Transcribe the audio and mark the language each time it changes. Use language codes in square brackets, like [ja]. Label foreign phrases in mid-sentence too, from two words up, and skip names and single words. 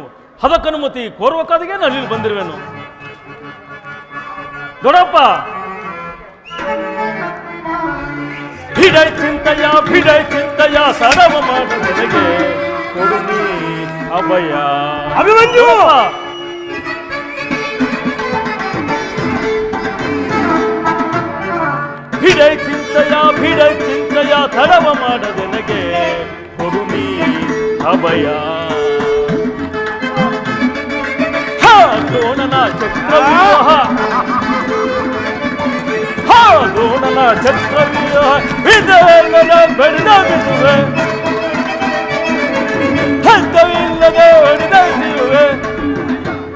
[kn] ಹದಕನುಮತಿ ಕೋರುವಕ್ಕಾದಿಗೆ ನಾನು ಇಲ್ಲಿ ಬಂದಿರುವೆನು. ದೊಡ್ಡಪ್ಪ, ಭಿಡೈ ಚಿಂತೆಯ ಸಡವ ಮಾಡುವುದಕ್ಕೆ ಕೊಡುನಿ ಅಭಯ. ಅಭಿಮನ್ಯು, ಭಿಡೈ ಚಿಂತೆಯ ತಡವ ಮಾಡದೆ ನನಗೆ ಕೊಡುನಿ ಅಭಯ. ದ್ರೋಣನ ಚಕ್ರವ್ಯೂಹ ವಿಧವಿಲ್ಲದೆ ಬಡಿದಾಗಿಸುವೆ, ಹಂತವಿಲ್ಲದೆ ಹೊಡೆದಾಗಿಸುವೆ.